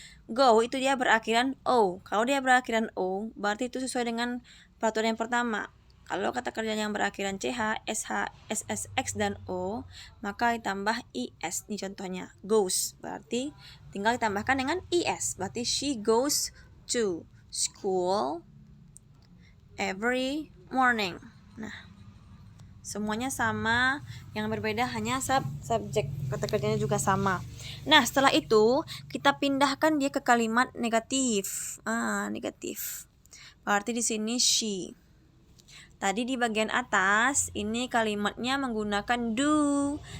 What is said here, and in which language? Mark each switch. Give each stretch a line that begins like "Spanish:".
Indonesian: Go itu dia berakhiran O. Kalau dia berakhiran O, berarti itu sesuai dengan peraturan yang pertama. Kalau kata kerja yang berakhiran CH, SH, SSX, dan O, maka ditambah IS. Ini contohnya, goes. Berarti tinggal ditambahkan dengan IS.
English: Berarti she goes to school every morning.
Indonesian: Nah, semuanya sama. Yang berbeda hanya subjek. Kata kerjanya juga sama. Nah, setelah itu kita pindahkan dia ke kalimat negatif. Negatif. Berarti di sini she. Tadi di bagian atas ini kalimatnya menggunakan do.